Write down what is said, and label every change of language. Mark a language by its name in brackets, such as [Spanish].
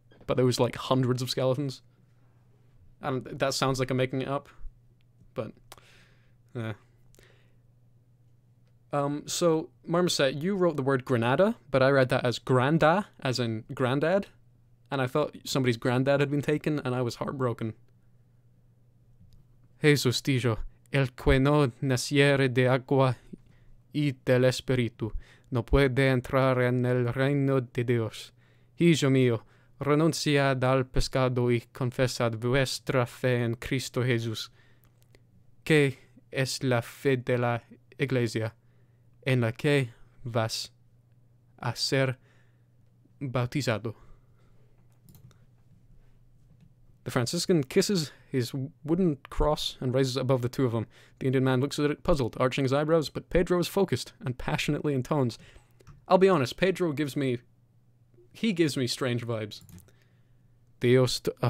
[English] But there was like hundreds of skeletons. And that sounds like I'm making it up. But, so, Marmoset, you wrote the word Granada, but I read that as Granda, as in granddad. And I thought somebody's granddad had been taken, and I was heartbroken. [Spanish] Jesus dijo, el que no naciere de agua y del espíritu no puede entrar en el reino de Dios. Hijo mío, renunciad al pescado y confesad vuestra fe en Cristo Jesús, que es la fe de la Iglesia, en la que vas a ser bautizado. [English] The Franciscan kisses his wooden cross and raises it above the two of them. The Indian man looks at it puzzled, arching his eyebrows, but Pedro is focused and passionately intones. I'll be honest, Pedro gives me strange vibes. Dios...